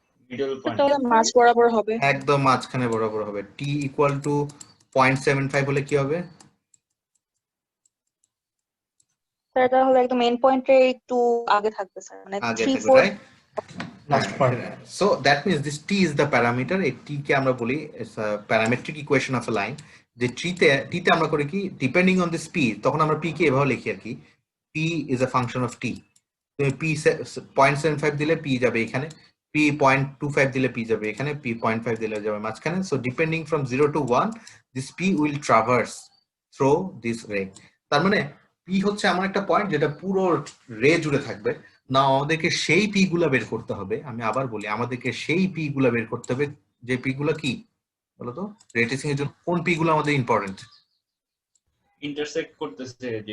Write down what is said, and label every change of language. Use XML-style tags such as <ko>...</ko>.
<bn>Middle point, তাহলে মাঝ বরাবর হবে। একদম মাঝখানে বরাবর হবে। টি ইকুয়াল টু 0.75 হলে কি হবে? স্যার এটা হলো একদম এন্ড পয়েন্টের একটু আগে থাকবে স্যার, মানে আগে 3-4 থাকবে, right?</bn> <en>Last part. So that means this t is the parameter.</en> <bn>এই t কে আমরা বলি parametric equation of A line. যে t তে আমরা করি কি,</bn> <en>depending on this p,</en> <bn>তখন আমরা p কে এভাবে লিখি আর কি,</bn> <en>p is a function of t।</en> <bn>তুমি p 0.75 দিলে p যাবে এখানে, p 0.25 দিলে p যাবে এখানে, p 0.5 দিলে যাবে মাঝখানে।</bn> <en>So depending from 0 to 1, this p will traverse through this ray।</en> <bn>তার মানে p হচ্ছে এমন একটা পয়েন্ট যেটা পুরো রে জুড়ে থাকবে। না, আমাদেরকে সেই পি গুলা বের করতে হবে। আমি আবার বলি, আমাদেরকে সেই পি গুলা বের করতে হবে, যে পি গুলা কি বলতো, রে ট্রেসিং এর জন্য কোন পি গুলো আমাদের ইম্পর্টেন্ট? ইন্টারসেক্ট করতেছে যে,</bn>